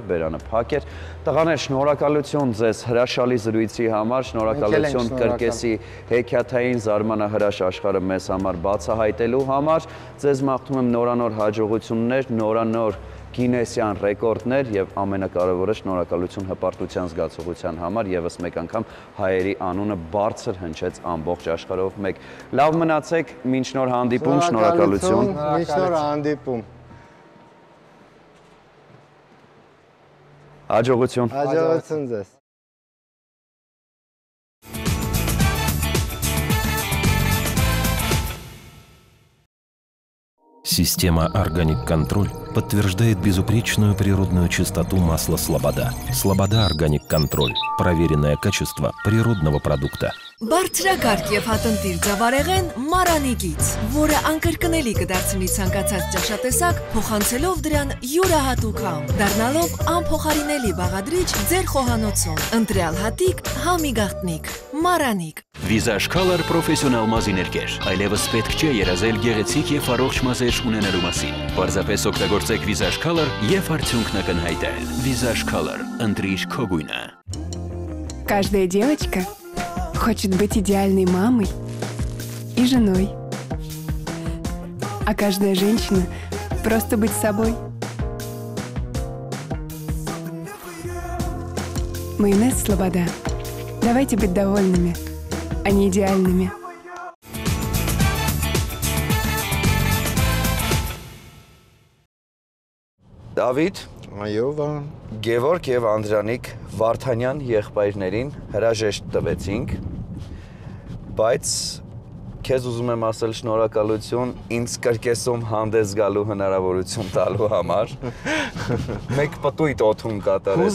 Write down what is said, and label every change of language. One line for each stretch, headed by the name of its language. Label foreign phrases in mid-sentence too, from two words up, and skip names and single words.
Armenian: բերանը փակ էր։ Տղաներ, շնորհակալություն ձեզ հրաշալի զրույցի համար, շնորհակալություն կրկեսի հեքիաթային զարմանահրաշ աշխարհը մեզ համար բացահայտելու համար։ Ձեզ մաղթում եմ նորանոր հաջողություններ, նորանոր գինեսյան ռեկորդներ եւ ամենակարևորը շնորհակալություն հպարտության զգացողության համար եւս մեկ անգամ հայերի անունը բարձր հնչեց ամբողջ աշխարհով մեկ։ Լավ մնացեք, մինչ նոր հանդիպում, շնորհակալություն։ Մինչ նոր հանդիպում։ Հաջողություն։ Հաջողություն ձեզ։
Russian: Система «Органик Контроль» подтверждает безупречную природную чистоту масла «Слобода». «Слобода Органик Контроль» – проверенное качество природного продукта.
Armenian: Բարձրակարգ եւ հատնտիր ձավարեղեն Մարանիկից, որը անկրկնելի կդարձնի ցանկացած ճաշատեսակ, փոխանցելով դրան յուրահատուկ համ, դառնալով անփոխարինելի բաղադրիչ ձեր խոհանոցում։ Ընտրյալ հատիկ, համի գաղտնիք, Մարանիկ։ Վիզաժ Color պրոֆեսիոնալ մազիներկեր, այլևս պետք չէ երազել գեղեցիկ եւ առողջ մազեր ունենալու մասին։ Պարզապես օգտագործեք Վիզաժ Color եւ արդյունքն ակնհայտել։ Վիզաժ Color, ընտրիր քո գույնը։
Russian: Каждая девочка хочет быть идеальной мамой и женой. А каждая женщина просто быть собой. Майонез «Слобода». Давайте быть довольными, а не идеальными.
Armenian: Դավիթ, Այո, Գևորգ եւ Անդրանիկ Վարդանյան եղբայրներին հրաժեշտ տվեցինք, բայց քեզ ուզում եմ ասել շնորհակալություն ինձ կրկեսում հանդես գալու հնարավորություն տալու համար։ Մեկ պտույտ օթում կատարեցի։